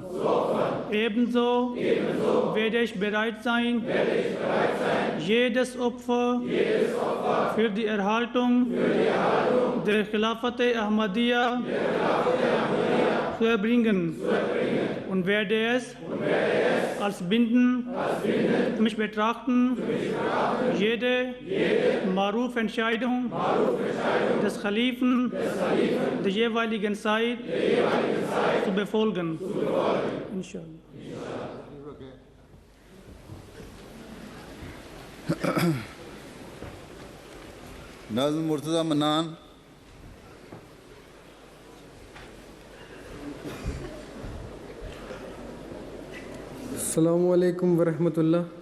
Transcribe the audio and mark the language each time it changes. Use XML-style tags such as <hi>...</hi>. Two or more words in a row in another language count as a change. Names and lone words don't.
<de>Ebenso werde ich bereit sein, jedes Opfer für die Erhaltung der Khilafat Ahmadiyya zu erbringen und werde es als bindend für mich betrachten, jede Maruf-Entscheidung des Khalifen der jeweiligen Zeit zu befolgen.</de> <ar>Inshallah.</ar> <ur>نظم مرتضیٰ منان۔</ur> <ar>السلام علیکم ورحمۃ اللہ۔</ar>